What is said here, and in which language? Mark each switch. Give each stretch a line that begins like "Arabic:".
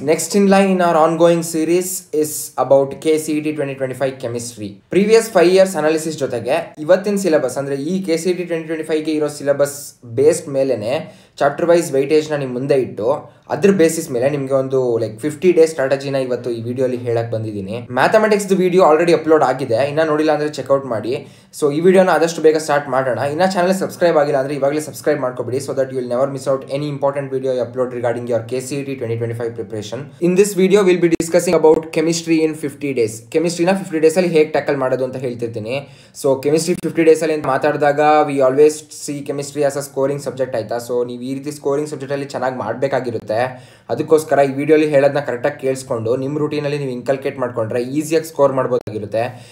English: Next in line in our ongoing series is about KCET 2025 chemistry. Previous 5 years analysis
Kannada: ಜೊತೆಗೆ ಇವತ್ತಿನ syllabus ಅಂದರೆ ಈ KCET 2025 ಗೆ ಇರೋ ಸಿಲೆಬಸ್ ಬೇಸ್ಡ್ ಮೇಲೆನೆ ಚಾಪ್ಟರ್ ವೈಸ್ ವೆಯ್ಟೇಜ್ನ ನಿಮ್ಮ ಮುಂದೆ ಇಟ್ಟು ಅದ್ರ ಬೇಸಿಸ್ ಮೇಲೆ ನಿಮಗೆ ಒಂದು 50 ಡೇಸ್ ಸ್ಟ್ರಾಟಜಿನ ಇವತ್ತು ಈ ವಿಡಿಯೋಲಿ ಹೇಳಕ್ಕೆ ಬಂದಿದ್ದೀನಿ. ಮ್ಯಾಥಮೆಟಿಕ್ಸ್ ವಿಡಿಯೋ ಆಲ್ರೆಡಿ ಅಪ್ಲೋಡ್ ಆಗಿದೆ, ಇನ್ನೂ ನೋಡಿಲ್ಲ ಅಂದರೆ ಚೆಕ್ಔಟ್ ಮಾಡಿ. ಸೊ ಈ ವಿಡಿಯೋನ ಆದಷ್ಟು ಬೇಗ ಸ್ಟಾರ್ಟ್ ಮಾಡೋಣ. ಇನ್ನೂ ಚಾನಲ್ ಸಬ್ಸ್ಕ್ರೈಬ್ ಆಗಿಲ್ಲ ಅಂದರೆ ಇವಾಗಲೇ subscribe ಮಾಡ್ಕೊಬಿಡಿ,
English: So that you will never miss out any important video upload regarding your KCET 2025 preparation. In this video we'll be discussing about chemistry in 50 days.
Kannada: ಕೆಮಿಸ್ಟ್ರಿನ 50 ಡೇಸಲ್ಲಿ ಹೇಗೆ ಟ್ಯಾಕಲ್ ಮಾಡೋದು ಅಂತ ಹೇಳ್ತಿರ್ತೀನಿ. ಸೊ ಕೆಮಿಸ್ಟ್ರಿ 50 ಡೇಸಲ್ಲಿ ಅಂತ ಮಾತಾಡಿದಾಗ
English: we always see chemistry as a scoring subject
Kannada: ಆಯಿತಾ. So ನೀವು ಈ ರೀತಿ ಸ್ಕೋರಿಂಗ್ ಸಬ್ಜೆಕ್ಟಲ್ಲಿ ಚೆನ್ನಾಗಿ ಮಾಡಬೇಕಾಗಿರುತ್ತೆ. ಅದಕ್ಕೋಸ್ಕರ ಈ ವಿಡಿಯೋಲಿ ಹೇಳೋದನ್ನ ಕರೆಕ್ಟಾಗಿ ಕೇಳಿಸ್ಕೊಂಡು ನಿಮ್ಮ ರೂಟೀನಲ್ಲಿ ನೀವು ಇನ್ಕಲ್ಕೇಟ್ ಮಾಡಿಕೊಂಡ್ರೆ ಈಸಿಯಾಗಿ ಸ್ಕೋರ್ ಮಾಡ್ಬೋದಾಗಿರುತ್ತೆ.